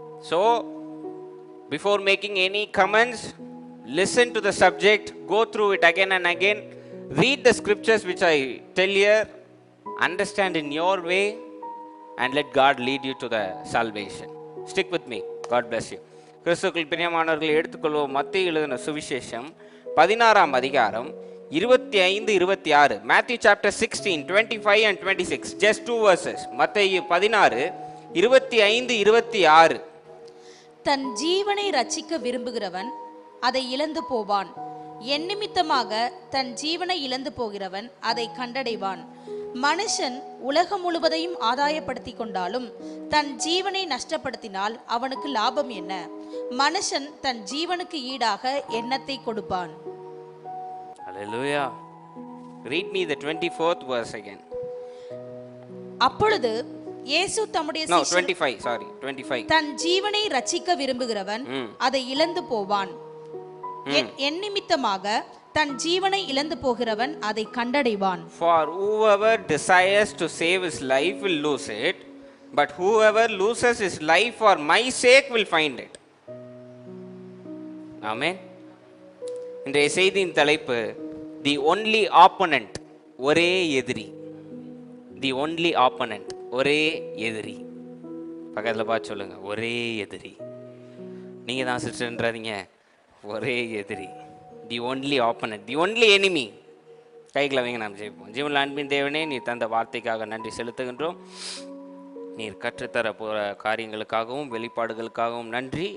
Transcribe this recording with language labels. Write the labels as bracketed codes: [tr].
[en] So, before making any comments, listen to the subject, go through it again and again, read the scriptures which I tell here, understand in your way, and let God lead you to the salvation. Stick with me. God bless you. [ta] கிறிஸ்துவுக்குள் பிரியமானவர்களை எடுத்துக்கொள்வோம். மத்தேயு எழுதின சுவிசேஷம் 16ஆம் அதிகாரம் 25-26. [en] Matthew chapter 16, 25 and 26. Just 2 verses. [ta] மத்தேயு 16, 25-26. தன் ஜீவனை ரட்சிக்க விரும்புகிறவன் அதை இழந்து போவான். என் நிமித்தமாக தன் ஜீவனை இழந்து போகிறவன் அதை கண்டடைவான். மனுஷன் உலகம் முழுவதையும் ஆதாயப்படுத்தி கொண்டாலும் தன் ஜீவனை நஷ்டப்படுத்தினால் அவனுக்கு லாபம் என்ன? மனுஷன் தன் ஜீவனுக்கு ஈடாக எண்ணத்தை கொடுப்பான். Hallelujah. [en] Read me the 24th verse again. [ta] அப்பொழுது இயேசு தம்முடைய 25. தன் ஜீவனை ரட்சிக்க விரும்புகிறவன் அதை இழந்து போவான். என் நிமித்தமாக தன் ஜீவனை இழந்து போகிறவன் அதை கண்டடைவான். [en] For whoever desires to save his life will lose it, but whoever loses his life for my sake will find it. Amen. [ta] இன்றைய செய்தியின் தலைப்பு [en] the only opponent, [ta] ஒரே எதிரி. [en] The only opponent, [ta] ஒரே எதிரி. பக்கத்தில் பார்த்து சொல்லுங்க, ஒரே எதிரி. நீங்க தான் சிஸ்டர்ன்றாதீங்க, ஒரே எதிரி. [en] The only opponent, the only enemy. [ta] கைகளை வைங்க, நாம் ஜெயிப்போம். ஜீவன் அன்பின் தேவனே, நீ தந்த வார்த்தைக்காக நன்றி செலுத்துகின்றோம். நீர் கற்றுத்தர போகிற காரியங்களுக்காகவும் வெளிப்பாடுகளுக்காகவும் நன்றி.